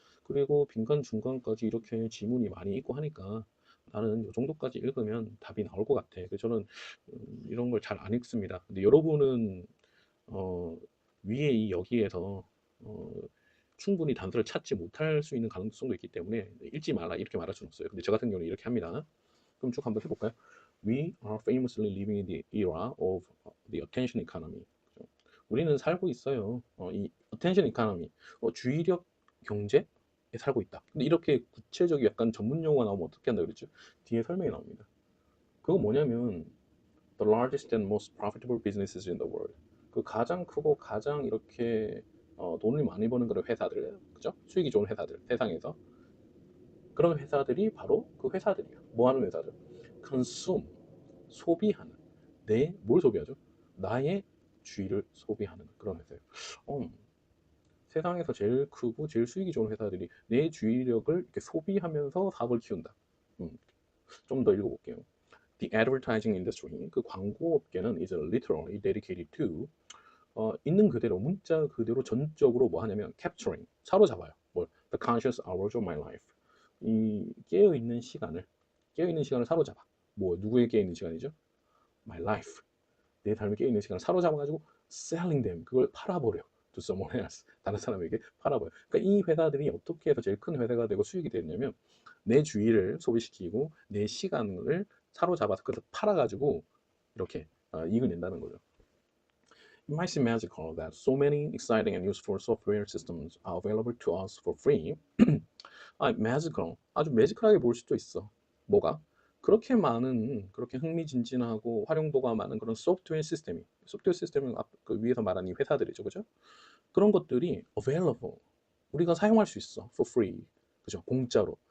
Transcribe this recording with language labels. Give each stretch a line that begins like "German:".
Korean: 그리고 빈칸 중간까지 이렇게 지문이 많이 있고 하니까 나는 이 정도까지 읽으면 답이 나올 것 같아. 그래서 저는 이런 걸 잘 안 읽습니다. 근데 여러분은 위에 이 여기에서 충분히 단서를 찾지 못할 수 있는 가능성도 있기 때문에 읽지 말라 이렇게 말할 수는 없어요. 근데 저 같은 경우는 이렇게 합니다. 그럼 쭉 한번 해볼까요?
English: We are famously living in the era of the attention economy.
Korean: 우리는 살고 있어요. 이 attention economy, 주의력 경제에 살고 있다. 근데 이렇게 구체적인 약간 전문 용어가 나오면 어떻게 한다 그랬죠? 뒤에 설명이 나옵니다. 그거 뭐냐면
English: the largest and most profitable businesses in the world.
Korean: 그 가장 크고 가장 이렇게 돈을 많이 버는 그런 회사들, 그죠? 수익이 좋은 회사들, 세상에서 그런 회사들이 바로 그 회사들이야. 뭐 하는 회사들? consume, 소비하는. 뭘 소비하죠? 나의 주의를 소비하는 그런 회사예요. 세상에서 제일 크고 제일 수익이 좋은 회사들이 내 주의력을 이렇게 소비하면서 사업을 키운다. 좀 더 읽어볼게요.
English: The advertising industry,
Korean: 그 광고 업계는
English: is literally dedicated to
Korean: 있는 그대로 문자 그대로 전적으로 뭐 하냐면 capturing, 사로잡아요. 뭘?
English: The conscious hours of my life.
Korean: 이 깨어있는 시간을 사로잡아. 뭐 누구의 깨어있는 시간이죠?
English: My life.
Korean: 내 삶에 깨어있는 시간을 사로잡아가지고
English: selling them,
Korean: 그걸 팔아버려.
English: to someone else.
Korean: 다른 사람에게 팔아버려. 그러니까 이 회사들이 어떻게 해서 제일 큰 회사가 되고 수익이 됐냐면 내 주의를 소비시키고 내 시간을 사로잡아서 그래서 팔아가지고 이렇게 이익을 낸다는 거죠.
English: It might seem magical that so many exciting and useful software systems are available to us for free. magical.
Korean: 아주 매지컬하게 볼 수도 있어. 뭐가? 그렇게 흥미진진하고 활용도가 많은 그런 소프트웨어 시스템은 그 위에서 말한 이 회사들이죠, 그죠? 그런 것들이 available. 우리가 사용할 수 있어,
English: for free.
Korean: 그죠? 공짜로.